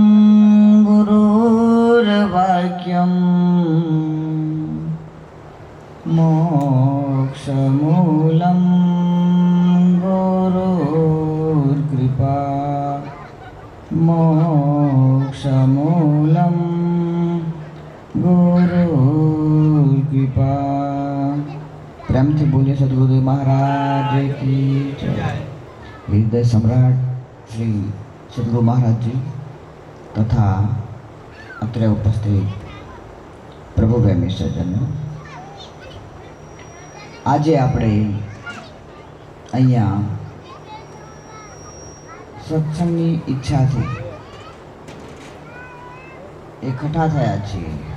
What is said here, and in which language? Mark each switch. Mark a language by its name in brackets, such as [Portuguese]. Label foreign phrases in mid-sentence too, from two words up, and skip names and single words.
[Sanskrit] गुरुर्वाक्यम् मोक्षमूलं गुरुर्कृपा मोक्षमूलं गुरुर्कृपा। [Gujarati] प्रेमથી બોલીએ સદગુરુ મહારાજ [Hindi] की जय। हृदय सम्राट श्री सदगुरु महाराज जी तथा अत्र उपस्थित प्रभु प्रेमी सज्जनो, [Gujarati] આજે આપણે અહીંયા સત્સંગની ઈચ્છાથી એકઠા થયા છીએ